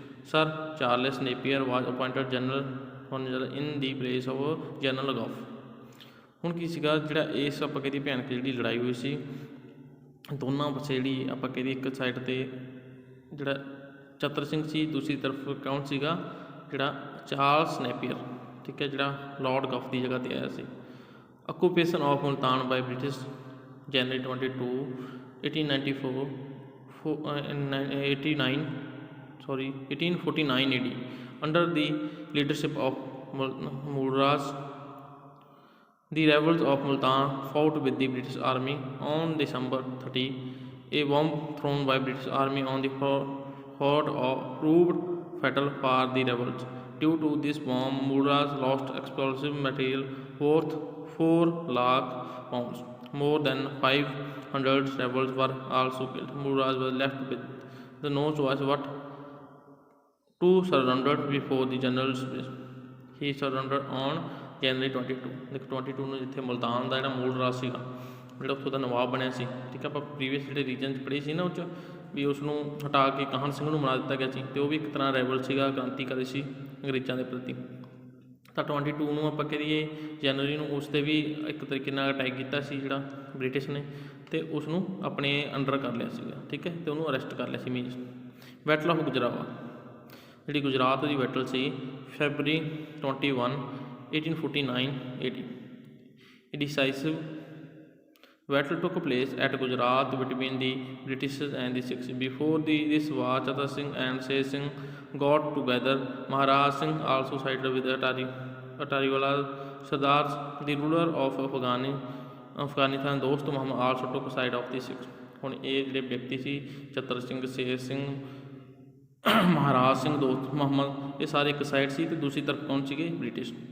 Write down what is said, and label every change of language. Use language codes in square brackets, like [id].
[en] Sir Charles Napier was appointed general in the place of General Gough. [pa] ਹੁਣ ਕੀ ਸੀਗਾ ਜਿਹੜਾ ਇਸ ਆਪਾਂ ਕਹਿੰਦੇ ਭਿਆਨਕ ਜਿਹੜੀ ਲੜਾਈ ਹੋਈ ਸੀ ਦੋਨਾਂ ਪਾਸੇ ਜਿਹੜੀ ਆਪਾਂ ਕਹਿੰਦੇ ਇੱਕ ਸਾਈਡ ਤੇ ਜਿਹੜਾ ਚਤਰ ਸਿੰਘ ਸੀ, ਦੂਸਰੀ ਤਰਫ ਕੌਣ ਸੀਗਾ ਜਿਹੜਾ ਚਾਰਲਸ ਨੈਪੀਅਰ। ਠੀਕ ਹੈ, ਜਿਹੜਾ ਲॉर्ड गफ ਦੀ ਜਗ੍ਹਾ ਤੇ ਆਇਆ ਸੀ। [en] Occupation of Multan by British January 22 1849 AD under the leadership of Muraz. The rebels of Multan fought with the British army. On December 30, a bomb thrown by British army on the fort proved fatal for the rebels. Due to this bomb, Muraz lost explosive material worth 4 lakh pounds. More than 500 rebels were also killed. Muraz was left with the no choice but to surrender before the general's wish. He surrendered on January 22। [hi] देखो [pa] 22 ਨੂੰ ਜਿੱਥੇ ਮੁਲਤਾਨ ਦਾ ਜਿਹੜਾ ਮੂਲ ਰਾਜ ਸੀਗਾ ਜਿਹੜਾ ਉੱਥੋਂ ਦਾ ਨਵਾਬ ਬਣਿਆ ਸੀ। ਠੀਕ ਹੈ, ਆਪਾਂ ਪ੍ਰੀਵੀਅਸ ਜਿਹੜੇ ਰੀਜਨ 'ਚ ਪੜ੍ਹੇ ਸੀ ਨਾ ਉਹ 'ਚ ਵੀ ਉਸ ਨੂੰ ਹਟਾ ਕੇ ਕਾਹਨ ਸਿੰਘ ਨੂੰ ਬਣਾ ਦਿੱਤਾ ਗਿਆ ਸੀ ਅਤੇ ਉਹ ਵੀ ਇੱਕ ਤਰ੍ਹਾਂ ਰੈਬਲ ਸੀਗਾ, ਕ੍ਰਾਂਤੀਕਾਰੀ ਸੀ ਅੰਗਰੇਜ਼ਾਂ ਦੇ ਪ੍ਰਤੀ। ਤਾਂ 22 ਨੂੰ ਆਪਾਂ ਕਹੀਏ ਜਨਵਰੀ ਨੂੰ ਉਸ 'ਤੇ ਵੀ ਇੱਕ ਤਰੀਕੇ ਨਾਲ ਅਟੈਕ ਕੀਤਾ ਸੀ ਜਿਹੜਾ ਬ੍ਰਿਟਿਸ਼ ਨੇ ਅਤੇ ਉਸ ਨੂੰ ਆਪਣੇ ਅੰਡਰ ਕਰ ਲਿਆ ਸੀਗਾ। ਠੀਕ ਹੈ, ਅਤੇ ਉਹਨੂੰ ਅਰੈਸਟ ਕਰ ਲਿਆ ਸੀ ਮੀਨਸ। [en] battle of Gujrawa [pa] ਜਿਹੜੀ ਗੁਜਰਾਤ ਦੀ battle ਸੀ [en] February 21 1849 AD। A decisive battle took place at Gujarat between the British and the Sikhs. Before this war, Chatra Singh and Sher Singh got together. Maharaj Singh also sided with Atariwala Sardars. The ruler of Afghanistan, Dost Muhammad, also took side of the Sikhs. [pa] ਹੁਣ ਇਹ ਜਿਹੜੇ ਵਿਅਕਤੀ ਸੀ ਚਤਰ ਸਿੰਘ, ਸ਼ੇਰ ਸਿੰਘ, ਮਹਾਰਾਜ ਸਿੰਘ, ਦੋਸਤ ਮੁਹੰਮਦ, ਇਹ ਸਾਰੇ ਇੱਕ side ਸੀ ਅਤੇ ਦੂਸਰੀ ਤਰਫ ਕੌਣ ਸੀਗੇ ਬ੍ਰਿਟਿਸ਼।